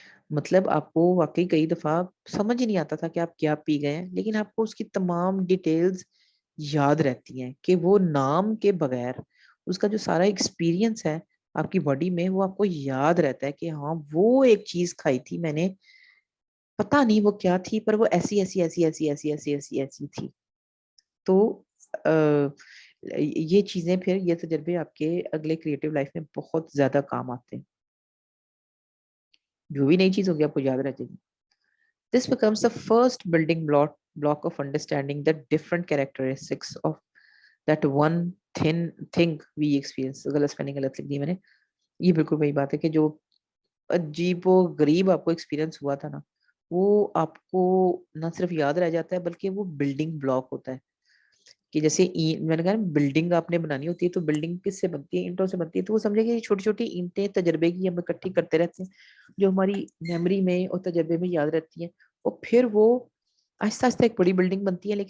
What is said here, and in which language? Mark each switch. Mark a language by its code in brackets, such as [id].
[ur] مطلب آپ کو واقعی کئی دفعہ سمجھ ہی نہیں آتا تھا کہ آپ کیا پی گئے ہیں, لیکن آپ کو اس کی تمام ڈیٹیلز یاد رہتی ہیں, کہ وہ نام کے بغیر اس کا جو سارا ایکسپیرینس ہے آپ کی باڈی میں, وہ آپ کو یاد رہتا ہے کہ ہاں وہ ایک چیز کھائی تھی میں نے, پتا نہیں وہ کیا تھی, پر وہ ایسی ایسی ایسی ایسی ایسی ایسی ایسی ایسی تھی. تو یہ چیزیں پھر یہ تجربے آپ کے اگلے کریٹو لائف میں بہت زیادہ کام آتے ہیں. جو بھی نئی چیز ہوگی آپ کو یاد رہ جائے گی. [en] This becomes the first building block of understanding the different characteristics of that one thing we experience. [ur] غلط spelling غلط لکھ دی میں نے. یہ بالکل وہی بات ہے کہ جو عجیب و غریب آپ کو ایکسپیرینس ہوا تھا نا, وہ آپ کو نہ صرف یاد رہ جاتا ہے بلکہ وہ بلڈنگ بلاک ہوتا ہے. کہ جیسے میں نے کہا بلڈنگ آپ نے بنانی ہوتی ہے, تو بلڈنگ کس سے بنتی ہے؟ اینٹوں سے بنتی ہے. تو وہ سمجھے کہ چھوٹی چھوٹی اینٹیں تجربے کی ہم اکٹھی کرتے رہتے ہیں, جو ہماری میموری میں اور تجربے میں یاد رہتی ہیں, اور پھر وہ آہستہ آہستہ ایک بڑی بلڈنگ بنتی ہے.